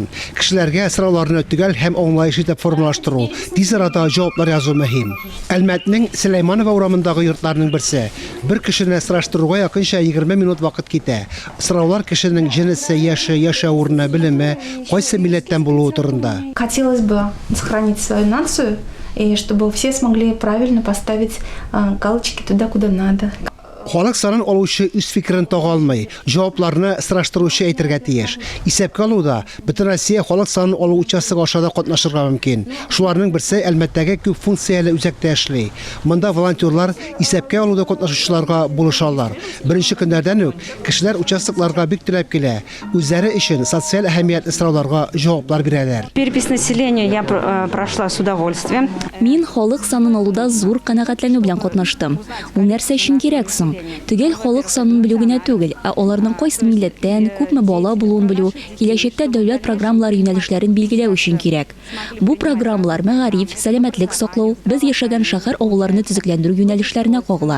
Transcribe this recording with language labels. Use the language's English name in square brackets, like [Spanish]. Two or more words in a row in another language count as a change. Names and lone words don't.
[Tatar] Кешеләргә сорауларны төгәл һәм аңлаешлы итеп формалаштыру, тиз арада җаваплар язу мөһим. Әлмәтнең Сөләйманова урамындагы йортларның берсе. Бер кешене сораштыруга якынча 20 минут вакыт китә. Сораулар кешенең җинесе, яше, яшәү урыны, белеме, кайсы милләттән булуы турында. [Russian] Хотелось бы сохранить свою нацию, и чтобы все смогли правильно поставить галочки туда, куда надо. [Tatar] Халык санын алучы үз фикерен тага алмый, җавапларны сораштыручы әйтергә тиеш. Исәпкә алуда бөтен Россия халык санын алу участогы ашада катнашырга мөмкин. Шуларның берсе Әлмәттәге күп функцияле үзәктә эшли. Монда волонтерлар исәпкә алуда катнашучыларга булышалар. Беренче көннәрдән үк кешеләр участокларга бик теләп килә. Үзләре өчен социаль әһәмиятле сорауларга җаваплар бирәләр. [Russian] Перепись населения я прошла с удовольствием. [Tatar] Мин халык санын алуда зур канәгатьләнү белән катнаштым. Ул нәрсә өчен кирәк соң? Төгәл халык санын белү генә түгел, ә аларның кайсы милләттән, күпме бала булуын белү, киләчәктә дәүләт программалар юнәлешләрен билгеләү өчен кирәк. Бу программалар мәгариф, сәламәтлек саклау, без яшәгән шәһәр авылларны төзекләндерү юнәлешләренә кагыла.